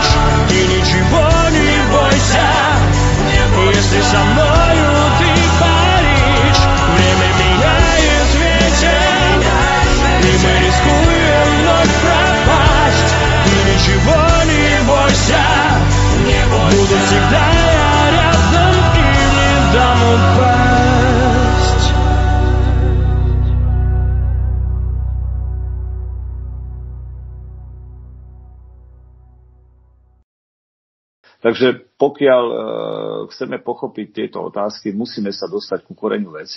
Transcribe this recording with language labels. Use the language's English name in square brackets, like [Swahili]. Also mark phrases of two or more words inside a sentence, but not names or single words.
[Russian] Ты ничего не бойся, если со мною ты паришь. Время меняет ветер, и мы рискуем вновь пропасть. Ты ничего не бойся, буду всегда я рядом и не дам упасть. [Slovak] Takže pokiaľ chceme pochopiť tieto otázky, musíme sa dostať ku koreňu veci.